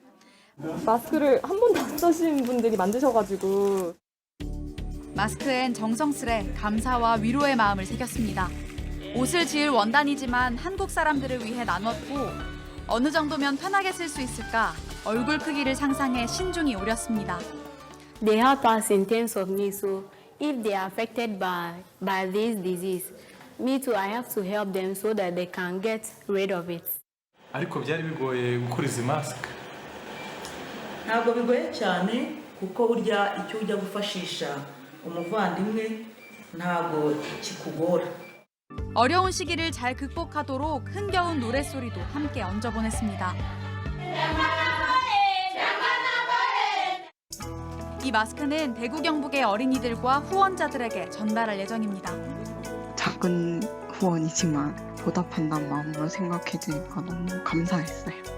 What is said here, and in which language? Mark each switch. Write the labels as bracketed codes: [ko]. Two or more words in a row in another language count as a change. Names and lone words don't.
[ko] 마스크를 한 번도 안 써신 분들이 만드셔가지고 마스크엔 정성스레 감사와 위로의 마음을 새겼습니다. 옷을 지을 원단이지만 한국 사람들을 위해 나눴고 어느 정도면 편하게 쓸 수 있을까 얼굴 크기를 상상해 신중히 오렸습니다. [en] They help us in terms of needs. So if they are affected by this disease, me too, I have to help them so that they can get rid of it. [rw] ariko byari bigoye gukora izi mask. ntabwo bigoye cyane kuko burya icyo ujya gufashisha umuvandimwe ntabwo kikugora. [ko] 어려운 시기를 잘 극복하도록 흥겨운 노랫소리도 함께 얹어보냈습니다. 이 마스크는 대구 경북의 어린이들과 후원자들에게 전달할 예정입니다. 작은 후원이지만 보답한다는 마음으로 생각해주니까 너무 감사했어요.